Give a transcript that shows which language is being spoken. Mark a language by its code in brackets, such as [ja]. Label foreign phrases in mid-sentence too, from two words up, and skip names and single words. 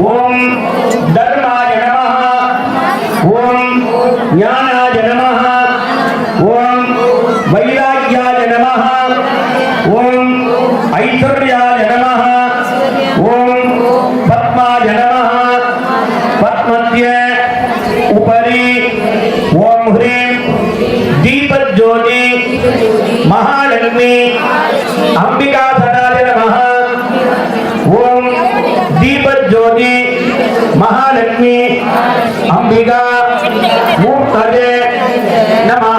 [sa] ओम् धर्माय नमः. ओम् ज्ञानाय नमः। ओम् वैराग्याय नमः. ओम् ऐश्वर्याय नमः. ओम् पद्माय नमः. பத்மத்ய उपरी ओम ह्रीं दीपज्योति महालक्ष्मी अंबिका सदाय नमः. ओम दीपज्योति महालक्ष्मी अंबिका मूर्तये नमः।